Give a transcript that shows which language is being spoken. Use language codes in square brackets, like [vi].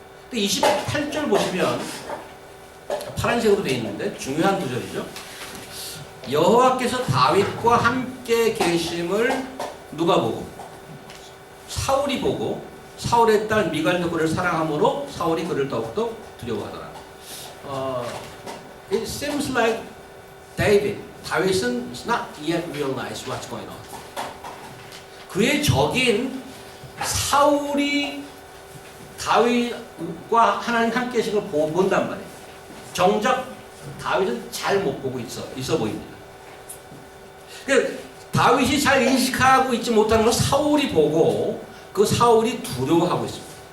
[ko] 근데 28절 보시면 파란색으로 되어 있는데 중요한 구절이죠. 여호와께서 다윗과 함께 계심을 누가 보고? 사울이 보고 사울의 딸 미갈도 그를 사랑함으로 사울이 그를 더욱더 두려워하더라. [en] It seems like 다윗은 not yet realize what's going on. [ko] 그의 적인 사울이 다윗과 하나님 함께 계신 걸 본단 말이에요. 정작 다윗은 잘 못 보고 있어 보입니다. 그러니까 다윗이 잘 인식하고 있지 못하는 걸 사울이 보고 그 사울이 두려워하고 있습니다.